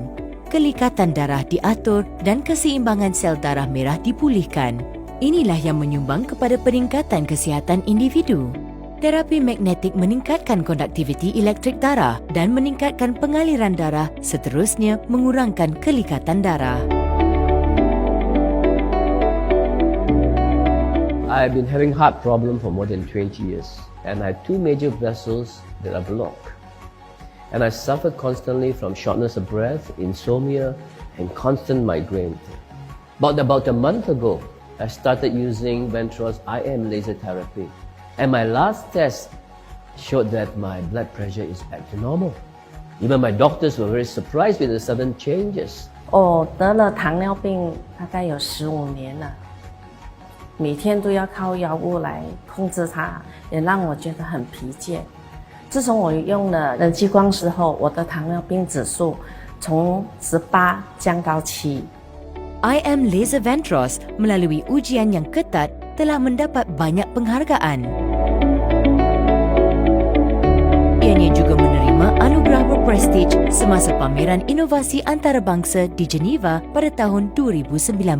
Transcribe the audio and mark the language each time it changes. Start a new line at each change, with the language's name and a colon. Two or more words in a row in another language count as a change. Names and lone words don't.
Malay: Kelikatan darah diatur dan keseimbangan sel darah merah dipulihkan. Inilah yang menyumbang kepada peningkatan kesihatan individu. Terapi magnetik meningkatkan konduktiviti elektrik darah dan meningkatkan pengaliran darah, seterusnya mengurangkan kelikatan darah.
English: I've been having heart problem for more than 20 years and I have two major vessels that are blocked. And I suffered constantly from shortness of breath, insomnia and constant migraine. About a month ago, I started using Ventros IM laser therapy. And my last test showed that my blood pressure is back to normal. Even my doctors were very surprised with the sudden changes.
Chinese: 我得了糖尿病大概有15年了，每天都要靠药物来控制它，也让我觉得很疲倦。自从我用了人气光石后，我的糖尿病指数从18降到7。
Malay: IM laser Ventros melalui ujian yang ketat telah mendapat banyak penghargaan. Ianya juga menerima anugerah berprestij semasa pameran inovasi antarabangsa di Geneva pada tahun 2019.